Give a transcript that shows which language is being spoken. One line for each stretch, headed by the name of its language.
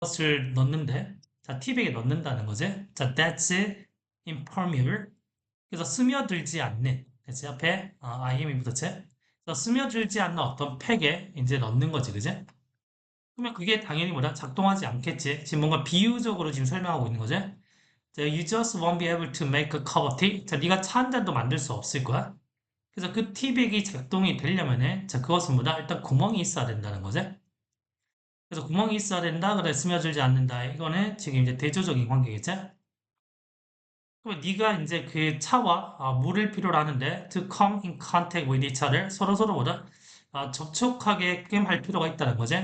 Korean: 것을 넣는데, 자, 티백에 넣는다는 거지.
English: 자, that's impermeable.
Korean: 그래서 스며들지 않는, 그치? 앞에 IM이 붙었지? 그래서 스며들지 않는 어떤 팩에 이제 넣는 거지, 그지? 그러면 그게 당연히 뭐다? 작동하지 않겠지. 지금 뭔가 비유적으로 지금 설명하고 있는 거지.
English: 자, you just won't be able to make a cup of tea.
Korean: 자, 네가 차 한 잔도 만들 수 없을 거야. 그래서 그 티백이 작동이 되려면은, 자, 그것은 뭐다? 일단 구멍이 있어야 된다는 거지. 그래서 구멍이 있어야 된다. 그래, 스며들지 않는다. 이거는 지금 이제 대조적인 관계겠지? 그럼 네가 이제 그 차와 물을 필요로 하는데
English: to come in contact with each other
Korean: 서로서로보다 접촉하게끔 할 필요가 있다는 거지.